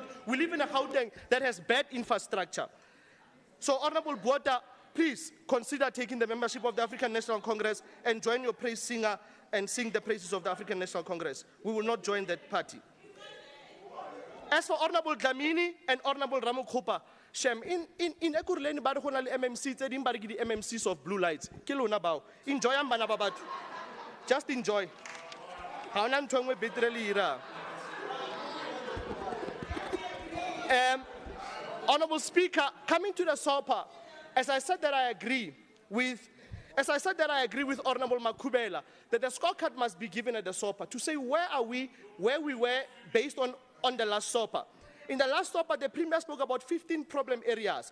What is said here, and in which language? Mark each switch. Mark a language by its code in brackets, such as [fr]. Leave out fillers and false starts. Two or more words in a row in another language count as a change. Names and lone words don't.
[en] We live in a Gauteng that has bad infrastructure. So, Honourable Botha, please consider taking the membership of the African National Congress and join your praise singer and sing the praises of the African National Congress. We will not join that party. As for Honourable Dlamini and Honourable Ramokgopa, Shem, in Ekurleni [st] ba re go na le MMC tse ding ba re ke di MMCs [en] of blue lights. [st] Ke lona bao. Enjoy ang bana ba batho. [en] Just enjoy. [st] Ha ona ntho engwe betere le ira. [en] Honourable Speaker, coming to the SOPA, as I said that I agree with Honourable Makubela, that the scorecard must be given at the SOPA to say where we were based on the last SOPA. In the last SOPA, the Premier spoke about 15 problem areas.